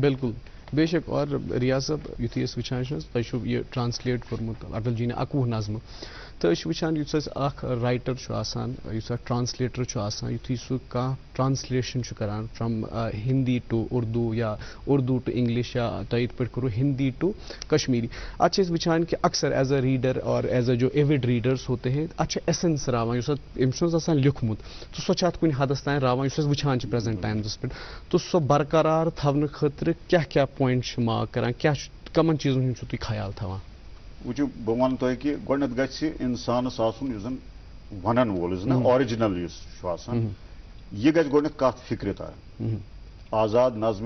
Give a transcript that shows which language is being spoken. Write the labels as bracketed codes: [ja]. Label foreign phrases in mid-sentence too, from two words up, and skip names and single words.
[ks] بالکل بے شک اور ریاض صٲب یُتھُے أسۍ وٕچھان چھِ تۄہہِ چھُو یہِ ٹرٛانسلیٹ کوٚرمُت اٹل جی نے 21 نظمہٕ تہٕ أسۍ چھِ وٕچھان یُس اَسہِ اکھ رایٹر چھُ آسان یُس اکھ ٹرٛانسلیٹر چھُ آسان یُتھُے سُہ کانٛہہ ٹرٛانسلیشن چھُ کران [en] from Hindi to Urdu [ks] یا [en] Urdu to English [ks] یا تۄہہِ یِتھ پٲٹھۍ کوٚروٕ [en] Hindi to Kashmiri [ks] اتھ چھِ أسۍ وٕچھان کہِ اکثر [en] as a reader [ks] اور [en] as a [ks] جو [en] avid readers [ur] ہوتے ہیں [ks] اتھ چھِ ایسنس راوان یُس اتھ أمۍ چھُنہٕ آسان لیوٗکھمُت تہٕ سۄ چھِ اتھ کُنہِ حدس تانۍ راوان یُس أسۍ وٕچھان چھِ [en] present times [ks] پٮ۪ٹھ تہٕ سۄ برقرار تھاونہٕ خٲطرٕ کیٛاہ پویِنٹ چھِ مارک کران کیٛاہ چھُ کمن چیٖزن ہُنٛد چھُو تُہۍ خیال تھاوان وٕچھِو بہٕ وَنہٕ تۄہہِ کہِ گۄڈٕنٮ۪تھ گژھِ اِنسانس آسُن یُس زن ونن وول یُس زن آرجنل یُس چھُ آسان یہِ گژھِ گۄڈٕنٮ۪تھ کتھ فِکرِ ترٕنۍ آزاد نظمہِ